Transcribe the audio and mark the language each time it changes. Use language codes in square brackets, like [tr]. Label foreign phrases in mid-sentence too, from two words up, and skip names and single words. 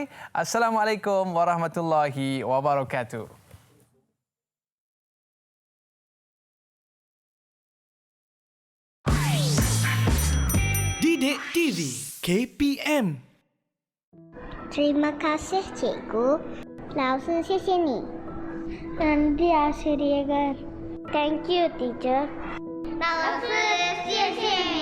[ar] السلام عليكم ورحمة الله وبركاته. [ms] Didik TV KPM. Terima kasih cikgu. [zh] 老师谢谢你。Nanti [en] Thank you teacher. [zh] 老师谢谢